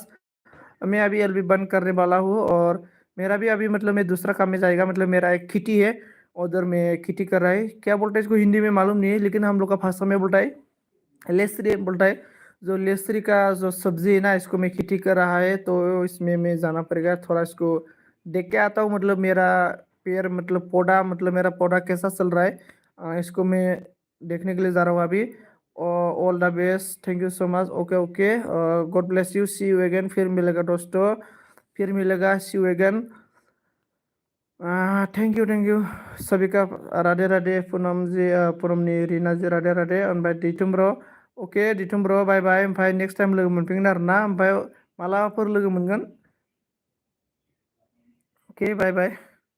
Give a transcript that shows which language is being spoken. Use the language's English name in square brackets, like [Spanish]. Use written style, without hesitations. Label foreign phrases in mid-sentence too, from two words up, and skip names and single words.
[Hindi] मैं अभी एलबी बंद करने वाला हूँ, और मेरा भी अभी मतलब मैं दूसरा काम में जाएगा, मतलब मेरा एक खेती है उधर में, खेती कर रहा है, क्या बोलते हैं इसको हिंदी में मालूम नहीं है, लेकिन हम लोग का भाषा में बोलता है लेसरी बोलता है। जो लेसरी का जो सब्जी है ना, इसको मैं खेती कर रहा है, तो इसमें मैं जाना पड़ेगा थोड़ा, इसको देख के आता हूँ, मतलब मेरा पेड़ मतलब पौधा, मतलब मेरा पौधा कैसा चल रहा है, इसको मैं देखने के लिए जा रहा हूँ अभी। [English] all the best, thank you so much, okay okay, God bless you, see you again, [Hindi] फिर मिलेगा दोस्तों, फिर मिलेगा, [English] see you again. thank you [Hindi] सभी का, राधे राधे पूनम जी, पूनमनि रिना जी राधे राधे, [Bodo] ओमफ्राय दैथुन ब्र अके दैथुन ब्र [English] bye bye, [Bodo] ओमफ्राय [English] next time [Bodo] लोगो मोनफिनगोन आरोना, ओमफ्राय मालाबाफोर लोगो मोनगोन, अके [English] bye bye.